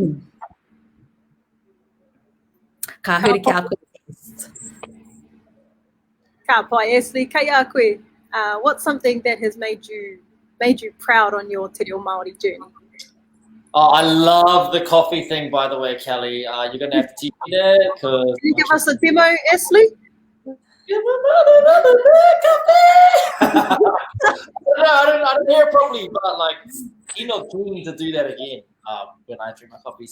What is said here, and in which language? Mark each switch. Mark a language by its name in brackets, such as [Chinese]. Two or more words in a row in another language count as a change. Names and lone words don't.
[Māori] Ka huri ki a koe. Ka pai, Astley, kei a koe. [English] What's something that has made you proud on your [Māori] te reo Māori [English] journey? Oh, I love the coffee thing, by the way, Kelly. You're going to have to teach me that. Can you give us a demo, Astley? No, I don't hear it properly, but like, Kino keen to do that again when I drink my coffees.